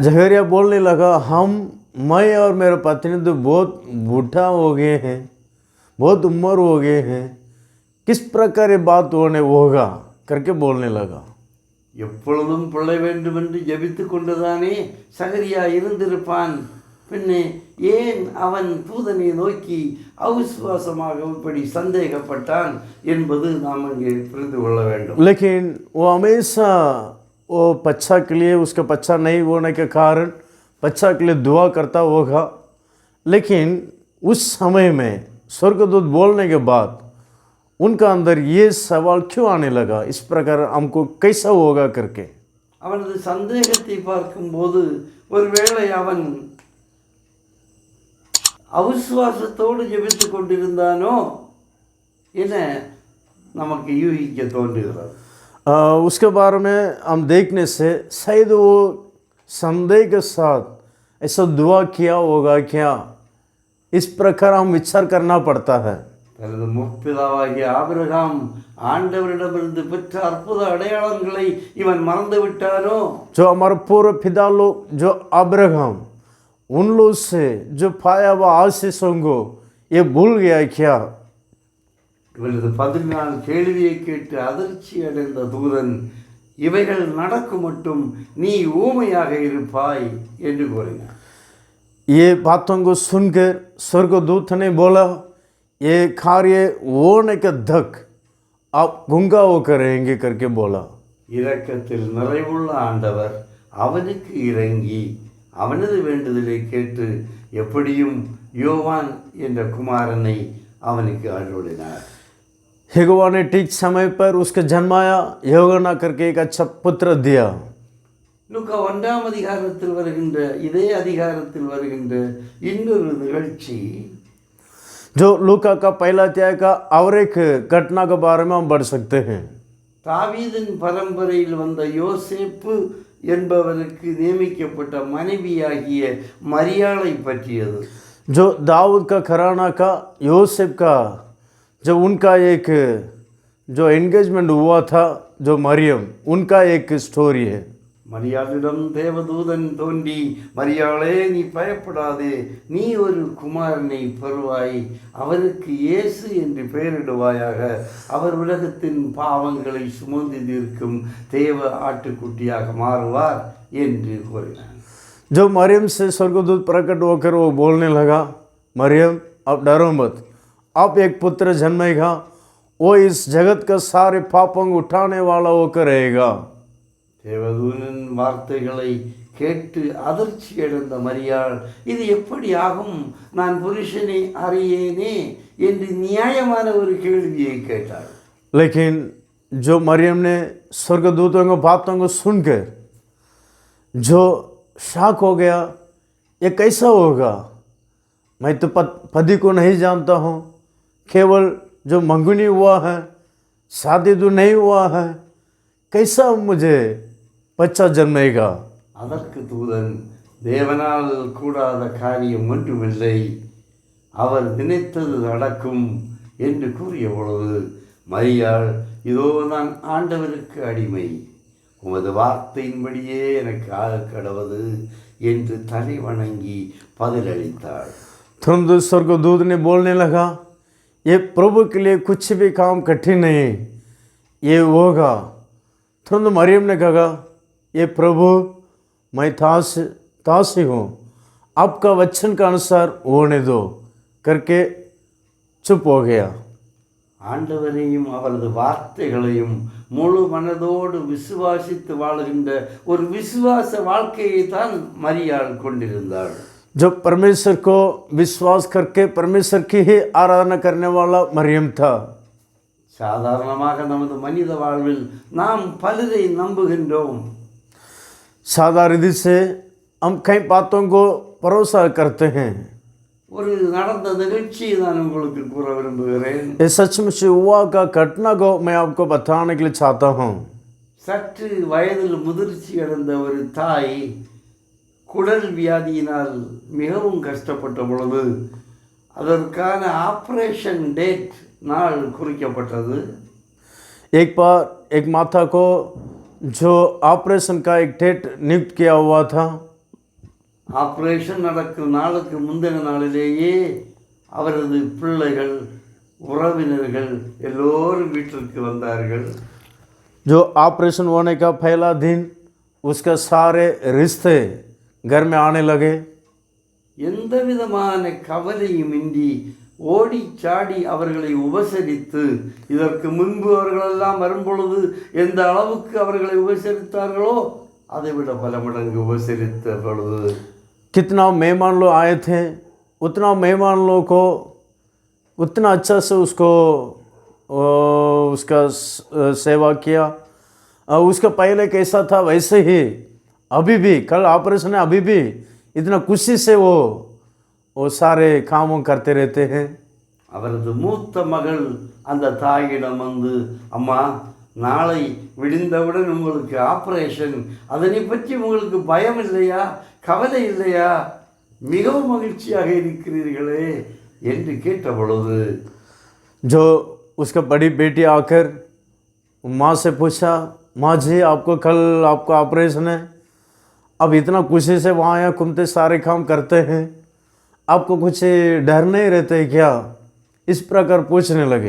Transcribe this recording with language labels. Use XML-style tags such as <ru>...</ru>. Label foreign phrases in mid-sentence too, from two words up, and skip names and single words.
<hi>जहरिया बोलने लगा, मैं और मेरा पत्नी तो बहुत बूढ़ा हो गए हैं, बहुत उम्र हो गए हैं, किस प्रकार ये बात होगा करके बोलने लगा.</hi> <ta>எப்பொழுதும் பிள்ளை வேண்டும் என்று ஜெபித்து கொண்டுதானே சகரியா இருந்திருப்பான். பின்னே ஏன் அவன் தூதனை நோக்கி அவிசுவாசமாக இப்படி சந்தேகப்பட்டான் என்பது நாம் இங்கே புரிந்து கொள்ள வேண்டும்.</ta> <hi>लेकिन वो हमेशा वो बच्चा के लिए, उसका बच्चा नहीं होने के कारण बच्चा के लिए दुआ करता होगा. लेकिन उस समय में स्वर्गदूत बोलने के बाद उनका अंदर ये सवाल क्यों आने लगा, इस प्रकार हमको कैसा होगा करके.</hi> <ta>அவனது சந்தேகத்தை பார்க்கும்போது ஒருவேளை அவன் அவிசுவாசத்தோடு ஜெபித்து கொண்டிருந்தானோ என நமக்கு யூகிக்க தோன்றுகிறது.</ta> <hi>उसके बारे में हम देखने से शायद वो संदेह के साथ ऐसा दुआ किया होगा क्या, इस प्रकार हम विचार करना पड़ता है.</hi> <ta>தனது முற்பிதாவாகிய ஆபிரகாம் ஆண்டவரிடமிருந்து பெற்ற அற்புத அடையாளங்களை இவன் மறந்து விட்டானோ?</ta> <hi>जो हमारे पूर्व पिता लोग, जो अब्राहम, उन लोग से जो पाया हुआ आशीषों को ये भूल गया क्या.</hi> <ta>இவனது 14 கேள்வியை கேட்டு அதிர்ச்சி அடைந்த தூதன், இவைகள் நடக்கும் மட்டும் நீ ஊமையாக இருப்பாய் என்று கூறினார்.</ta> <hi>ये बातों को सुनकर स्वर्गदूत ने बोला, ये कार्य होने के तक आप गूंगा होकर रहेंगे करके बोला.</hi> <ta>இரக்கத்தில் நிறைவுள்ள ஆண்டவர் அவனுக்கு இறங்கி அவனது வேண்டுதலை கேட்டு எப்படியும் யோவான் என்ற குமாரனை அவனுக்கு அருளினார்.</ta> <hi>यहोवा ने ठीक समय पर उसका जन्माया, யோகனா करके एक अच्छा पुत्र दिया.</hi> <ta>லூக்கா 1ஆம் அதிகாரத்தில் வருகின்ற, இதே அதிகாரத்தில் வருகின்ற இன்னொரு நிகழ்ச்சி,</ta> <hi>जो लूका का पहला अध्याय का और एक घटना के बारे में हम बढ़ सकते हैं.</hi> <ta>தாவீதின் பரம்பரையில் வந்த யோசேப்பு என்பவருக்கு நியமிக்கப்பட்ட மனைவியாகிய மரியாளை பற்றியது.</ta> <hi>जो दाऊद का घराना का यूसुफ का जो उनका एक जो एंगेजमेंट हुआ था, जो मरियम, उनका एक स्टोरी है.</hi> <ta>மரியாளிடம் தேவதூதன் தோன்றி, மரியாளே நீ பயப்படாதே, நீ ஒரு குமாரனை பெறுவாய், அவருக்கு இயேசு என்று பெயரிடுவாயாக, அவர் உலகத்தின் பாவங்களை சுமந்து தீர்க்கும் தேவ ஆட்டுக்குட்டியாக மாறுவார் என்று கூறினார்.</ta> <hi>जो मरियम से स्वर्गदूत प्रकट होकर वो बोलने लगा, मरियम अब डरो मत, आप एक पुत्र जन्मेगा, वो इस जगत का सारे पापों को उठाने वाला होकर रहेगा.</hi> <ta>தேவதூதனின் வார்த்தைகளை கேட்டு அதிர்ச்சி அடைந்த மரியாள், இது எப்படி ஆகும், நான் புருஷனை அறியேனே என்று நியாயமான ஒரு கேள்வியை கேட்டாள்.</ta> <hi>लेकिन जो मरियम ने स्वर्गदूतों को बातों को सुनकर जो शॉक हो गया, ये कैसा होगा, मैं तो पति को नहीं जानता हूँ, केवल जो मंगनी हुआ है, शादी तो नहीं हुआ है, कैसा मुझे बच्चा जन्मेगा.</hi> <ta>அதற்கு தூதன், தேவனால் கூடாத காரியம் ஒன்றுமில்லை, அவர் நினைத்தது நடக்கும் என்று கூறிய பொழுது மரியாள், இதோ நான் ஆண்டவருக்கு அடிமை, உமது வார்த்தையின்படியே எனக்கு ஆக கடவது என்று தலை वणंगी பதிலளித்தாள்.</ta> <hi>तुरंत स्वर्गदूत ने बोलने लगा, ये प्रभु के लिए कुछ भी काम कठिन नहीं, ये होगा। तुरंत मरियम ने कहा, ये प्रभु मैं दासी हूँ, आपका वचन का अनुसार होने दो करके चुप हो गया।</hi> <ta>ஆண்டவரையும் அவரது வார்த்தைகளையும் முழு மனதோடு விசுவாசித்து வாழுகின்ற ஒரு விசுவாச வாழ்க்கையை தான் மரியாள் கொண்டிருந்தாள்.</ta> <hi>जो परमेश्वर को विश्वास करके परमेश्वर की ही आराधना करने वाला मरियम था।</hi> <ta>சாதாரணமாக நமது மனித வாழ்வில் நாம் பலரை நம்புகின்றோம்.</ta> <hi>साधारण रीति से हम कई बातों को भरोसा करते हैं।</hi> <ta>ஒரு நடந்த நிகழ்ச்சியை நான் உங்களுக்கு கூற விரும்புகிறேன்.</ta> <hi>ये सचमुच हुआ का घटना को मैं आपको बताने के लिए चाहता हूँ।</hi> <ta>சற்று வயதில் முதிர்ச்சி அடைந்த ஒரு தாய் குடல் வியாதியினால் மிகவும் கஷ்டப்பட்ட பொழுது அதற்கான</ta> <en>operation date</en> <ta>நாள் குறிக்கப்பட்டது.</ta> <hi>एक बार एक माता को जो ऑपरेशन का एक डेट नियुक्त किया हुआ था।</hi> <ta>ஆப்ரேஷன் நடக்கும் நாளுக்கு முந்தின நாளிலேயே அவரது பிள்ளைகள் உறவினர்கள் எல்லோரும் வீட்டிற்கு வந்தார்கள்.</ta> <hi>जो ऑपरेशन होने का पहला दिन उसका सारे रिश्ते घर में आने लगे।</hi> <ta>எந்த விதமான கவலையுமின்றி ஓடி சாடி அவர்களை உபசரித்து, இதற்கு முன்பு அவர்களெல்லாம் வரும்பொழுது எந்த அளவுக்கு அவர்களை உபசரித்தார்களோ அதை விட பல மடங்கு உபசரித்த பொழுது</ta> <hi>कितना मेहमान लोग आए थे, उतना मेहमान लोग को उतना अच्छा से उसका सेवा किया। उसका पहले कैसा था वैसे ही अभी भी, कल ऑपरेशन है अभी भी इतना खुशी से वो सारे कामों करते रहते हैं।</hi> <ta>அவரது மூத்த மகள் அந்த தாயிடம் வந்து, அம்மா நாளை விடிந்தவுடன் உங்களுக்கு ஆப்ரேஷன், அதனை பற்றி உங்களுக்கு பயம் இல்லையா, கவலை இல்லையா, மிகவும் மகிழ்ச்சியாக இருக்கிறீர்களே என்று கேட்ட பொழுது</ta> <hi>जो उसका बड़ी बेटी आकर माँ से पूछा, माँ जी आपको कल आपका ऑपरेशन है, अब इतना खुशी से वहाँ आया, घूमते सारे काम करते हैं, आपको कुछ डर नहीं रहते क्या, इस प्रकार पूछने लगे।</hi>